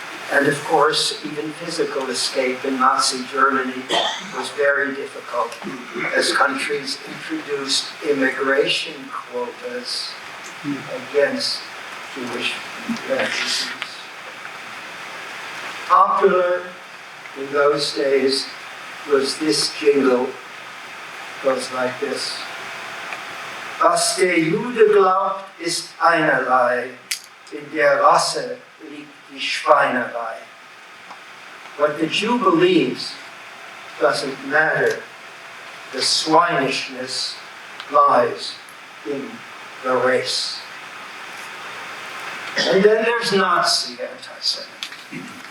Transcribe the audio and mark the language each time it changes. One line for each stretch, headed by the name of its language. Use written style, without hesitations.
English: And of course, even physical escape in Nazi Germany was very difficult as countries introduced immigration quotas against Jewish refugees. Popular in those days was this jingle, goes like this.
German: Was der Jude glaubt, ist einerlei, in der Rasse liegt die Schweinerei.
English: What the Jew believes doesn't matter. The swinishness lies in the race. And then there's Nazi anti-Semitism.